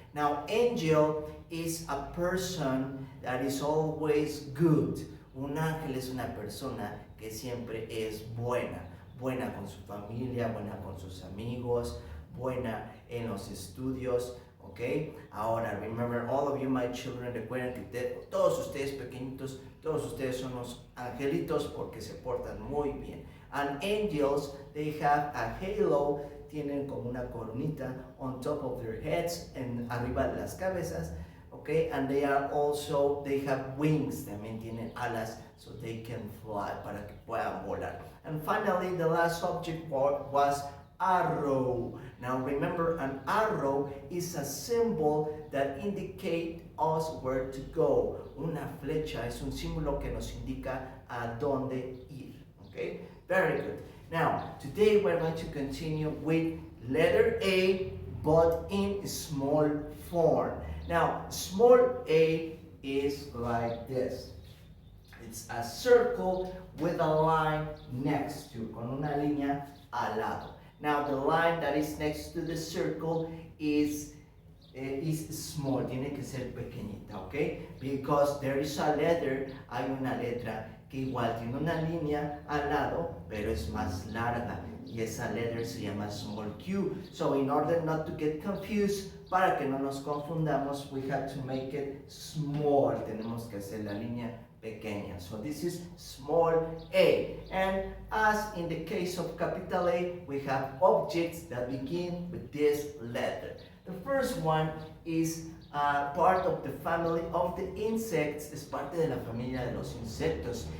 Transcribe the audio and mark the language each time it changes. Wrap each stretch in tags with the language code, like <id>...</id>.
<en>Now, angel is a person that is always good.</en> <es>Un ángel es una persona que siempre es buena. Buena con su familia, buena con sus amigos, buena en los estudios. Okay? Ahora,</es> <en>remember, all of you, my children,</en> <es>recuerden que todos ustedes pequeñitos, todos ustedes son los angelitos porque se portan muy bien.</es> <en>And angels, they have a halo,</en> <es>tienen como una coronita</es> <en>on top of their heads,</en> <es>en arriba de las cabezas,</es> <en>okay? And they have wings,</en> <es>también tienen alas,</es> <en>so they can fly,</en> <es>para que puedan volar.</es> <en>And finally, the last object was arrow. Now remember, an arrow is a symbol that indicates us where to go.</en> <es>Una flecha es un símbolo que nos indica a dónde ir.</es> <en>Okay, very good. Now, today we're going to continue with letter A, but in small form. Now, small a is like this. It's a circle with a line next to,</en> <es>con una línea al lado.</es> <en>Now, the line that is next to the circle is small,</en> <es>tiene que ser pequeñita,</es> <en>okay? Because there is a letter,</en> <es>hay una letra que igual tiene una línea al lado, pero es más larga. Y esa letra se llama</es> <en>small q. So, in order not to get confused,</en> <es>para que no nos confundamos,</es> <en>we have to make it small.</en> <es>Tenemos que hacer la línea pequeña.</es> <en>So this is small a. And as in the case of capital A, we have objects that begin with this letter. The first one is part of the family of the insects.</en> <es>Es parte de la familia de los insectos.</es>